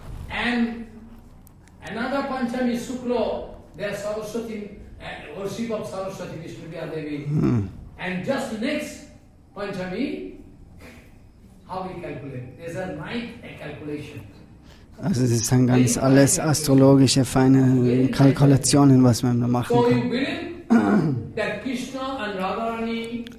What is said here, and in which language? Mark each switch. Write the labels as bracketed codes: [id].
[en] And another Panchami Sukla, there Saraswati, worship of Saraswati Vishnu Devi. And just next Panchami, how we calculate? There's a night calculation. [de] Also das sind ganz alles astrologische, feine Kalkulationen, was man da machen [en] So [de] kann. [en] you believe that Krishna and Radharani